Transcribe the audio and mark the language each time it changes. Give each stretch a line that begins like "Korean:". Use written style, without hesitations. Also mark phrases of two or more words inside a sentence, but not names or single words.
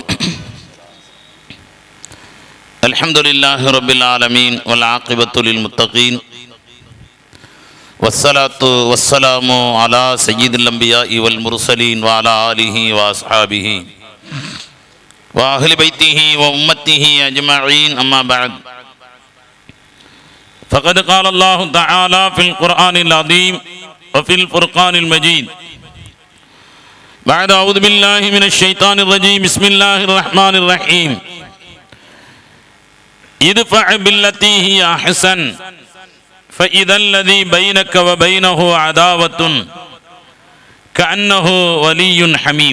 Arabic: الحمد لله رب العالمين والعاقبة للمتقين والصلاة والسلام على سيد الأنبياء والمرسلين وعلى آله وأصحابه وأهل بيته وأمته أجمعين. أما بعد. فقد قال الله تعالى في القرآن العظيم وفي الفرقان المجيد بعد أعوذ بالله من الشيطان الرجيم بسم الله الرحمن الرحيم ادفع بالتي هي أحسن فإذا الذي بينك وبينه عداوة كأنه ولي حميم.